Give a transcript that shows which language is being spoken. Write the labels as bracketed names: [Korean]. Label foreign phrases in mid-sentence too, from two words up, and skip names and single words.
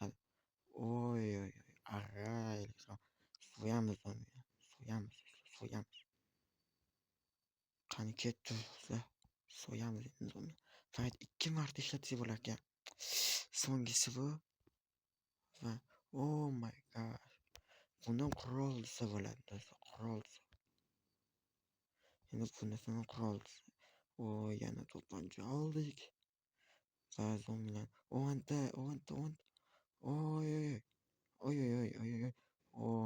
[Uzbek] Oy, array, so'yamiz. Qani ketdi do'stlar, so'yamiz endi. Faqat 2 marta ishlatsa bo'lar ekan. So'nggisi bu va [English] oh my god. [Uzbek] Bundan qurol desa bo'ladi do'stlar, qurol. Endi bundan qurol. Yana to'pponcha oldik. Va zombilar. Ovanta. Oy.